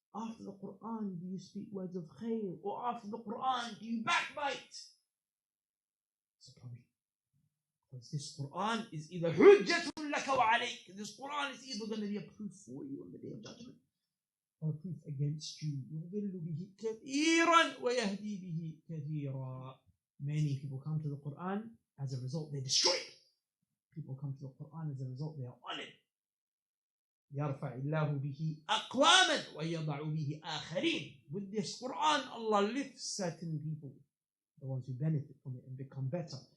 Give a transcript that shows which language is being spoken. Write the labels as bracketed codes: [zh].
[en] After the Quran, do you speak words of khair? Or after the Quran, do you backbite? It's a problem. Because this Quran is either hujjatun laka wa alayk. This Quran is either going to be a proof for you on the Day of Judgment, or a proof against you. [ar] يُضِلُّ بِهِ كَثِيرًا وَيَهْدِي بِهِ كَثِيرًا. [en] Many people come to the Quran, as a result they destroy it. People come to the Quran, as a result they are on it. [ar] يَرْفَعِ اللَّهُ بِهِ أَقْوَامًا وَيَضَعُ بِهِ آخَرِينَ. [en] With this Quran, Allah lifts certain people, the ones who benefit from it and become better.